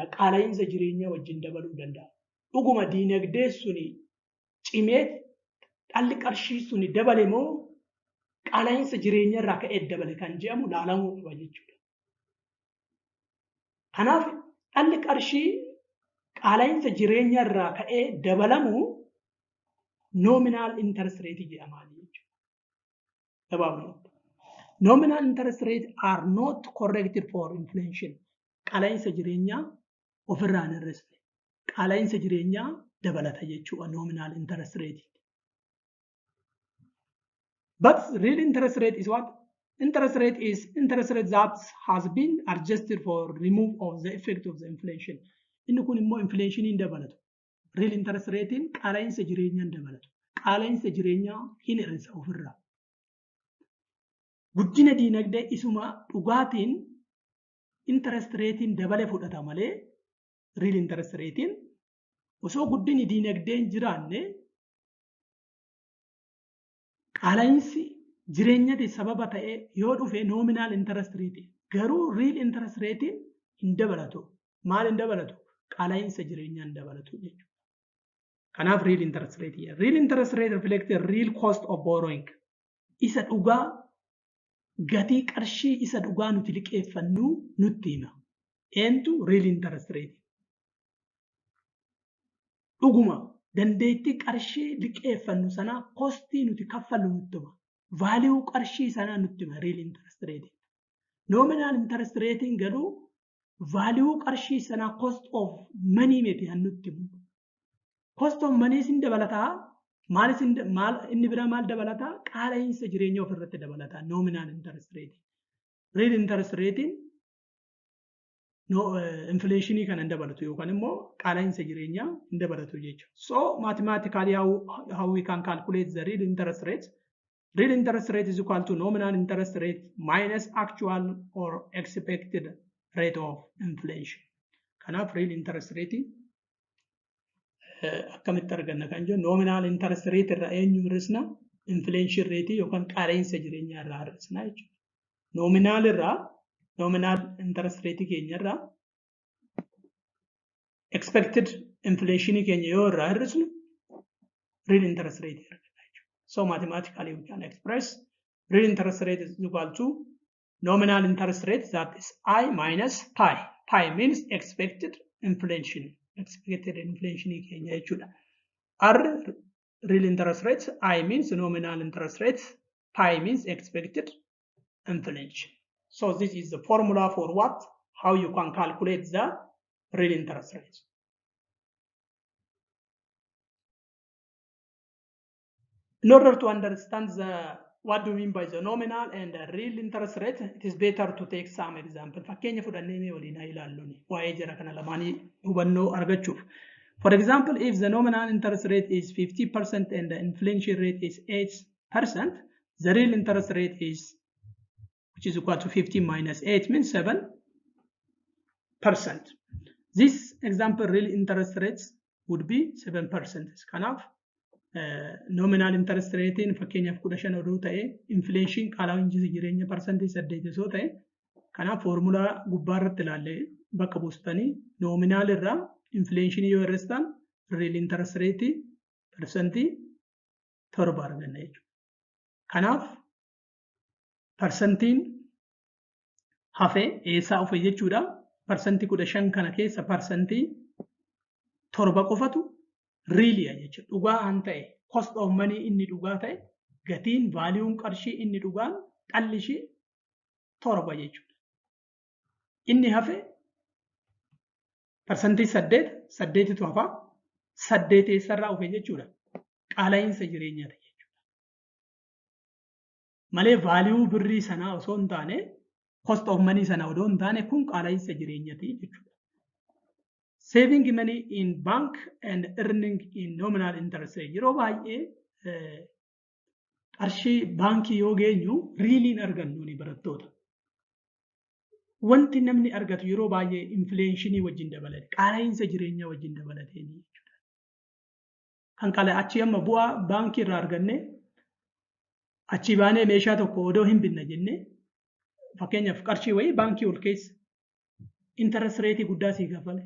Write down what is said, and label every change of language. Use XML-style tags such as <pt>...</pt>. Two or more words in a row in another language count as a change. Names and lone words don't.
<om>Qaala'insa jireenyaa wajjin dabaluu danda'a. Dhuguma diinagdee suni cimee dhalli qarshii suni dabale moo qaala'insa jireenyaa irraa ka'ee dabale kan jedhamu laalamuu qaba jechuudha. Kanaaf dhalli qarshii qaala'insa jireenyaa irraa ka'ee dabalamu</om> <en>nominal interest rate</en> <om>jedhama jechuudha.</om> <en>Nominal interest rates are not corrected for inflation.</en> <om>Qaala'insa jireenyaa ofirraa hin hir'isne. Qaala'insa jireenyaa dabalata jechuudha</om> <en>nominal interest rate. But real interest rate is what? Interest rate is interest rate that has been adjusted for remove of the effect of the inflation.</en> <om>Inni kun immoo inflation hin dabalatu.</om> <en>Real interest rate</en> <om>qaala'insa jireenyaa hin dabalatu. Qaala'insa jireenyaa hin hir'isa ofirraa. Guddina diinagdee isuma dhugaatiin</om> <en>interest ratein</en> <om>dabale fudhata malee</om> <en>real interest ratein</en> <om>osoo guddinni diinagdeen jiraanne qaala'insi jireenyati sababa ta'e yoo dhufe</om> <en>nominal interest rate</en> <om>garuu</om> <en>real interest ratein</en> <om>hin dabalatu. Maal hin dabalatu? Qaala'insa jireenyaa hin dabalatu jechuudha.</om> <en>Kanaaf real interest rate. Real interest rate reflects the real cost of borrowing.</en> <om>Isa dhugaa gatii qarshii isa dhugaa nuti liqeeffannu nutti hima. Eentu</om> <en>real interest rate.</en> <om>Dhuguma dandeettii qarshii liqeeffannu sana kostii nuti kaffallu nutti hima. Value qarshii sana nutti hima</om> <en>real interest rate. Nominal interest rate</en> <om>garuu value qarshii sana</om> <en>cost of money</en> <om>miti nutti himu.</om> <en>Cost of money</en> <om>sin dabalataa maal inni bira maal dabalataa? Qaala'insa jireenyaa ofirratti dabalataa</om> <en>nominal interest rate. Real interest rate</en> <om>inflation kan hin dabalatu yookaan immoo qaala'insa jireenyaa hin dabalatu jechuudha.</om> <en>So mathematically how we can calculate the real interest rate? Real interest rate is equal to nominal interest rate minus actual or expected rate of inflation.</en> <om>Kanaaf</om> <en>real interest rate</en> <om>akkamitti arganna kan jennu</om> <en>nominal interest rate</en> <om>irraa eenyu hir'isna?</om> <en>Inflation rate</en> <om>yookaan qaala'insa jireenyaa irraa hir'isna jechuudha.</om> <en>Nominal interest rate</en> <om>keenya irraa</om> <en>expected inflation</en> <om>keenya yoo irraa hir'isnu</om> <en>real interest rate</en> <om>arganna jechuudha.</om> <en>So mathematically we can express real interest rate is equal to nominal interest rate that is I minus pi. Pi means expected inflation. Expected inflation</en> <om>keenya jechuudha.</om> <en>R real interest rate, I means nominal interest rate, pi means expected inflation. So this is the formula for what? How you can calculate the real interest rate. In order to understand what do you mean by the nominal and the real interest rate, it is better to take some example.</en> <om>Fakkeenya fudhannee mee waliin haa ilaallu waa'ee jara kana lamaanii hubannoo argachuuf.</om> <en>For example, if the nominal interest rate is 50% and the inflation rate is 8%, the real interest rate is, which is equal to 50 minus 8 means 7%. This example real interest rates would be 7%.</en> <om>Kanaaf</om> <en>nominal interest rate</en> <om>in fakkeenyaaf 15 oduu ta'e inflation qaala'insi jireenya percentage 8 osoo ta'e kanaaf formulaa gubbaa irratti ilaallee bakka buustanii nominal irraa inflation yoo irreessan</om> <en>real interest rate</en> <om>percentage 7 arganna jechuudha. Kanaaf percentage hafe eessaa dhufe jechuudha. Percentage 15 kana keessa percentage 7 qofatu realiya jechuudha. Dhugaa an ta'e</om> <en>cost of money</en> <om>inni dhugaa ta'e gatiin vaaliuun qarshii inni dhugaan dhalli ishee 7 jechuudha. Inni hafe percentage 8tu hafa 8 eessarraa dhufe jechuudha. Qaala'insa jireenyaati jechuudha. Malee vaaliuu birrii sanaa osoo hin taane</om> <en>cost of money</en> <om>sana odoo hin taane kun qaala'insa jireenyaati jechuudha.</om> <en>Saving money in bank and earning in nominal interest rate.</en> <om>Yeroo baay'ee qarshii baankii yoo geenyu riiliin argannu ni barattoota. Wanti namni argatu yeroo baay'ee infleeshinii wajjin dabalate, qaala'insa jireenyaa wajjin dabalatee jechuudha. Kan qala achi amma bu'aa baankii irraa arganne achi baanee meeshaa tokko odoo hin binna jenne fakkeenyaaf qarshii wayii baankii ol keessa interest rate guddaa sii kafale.</om>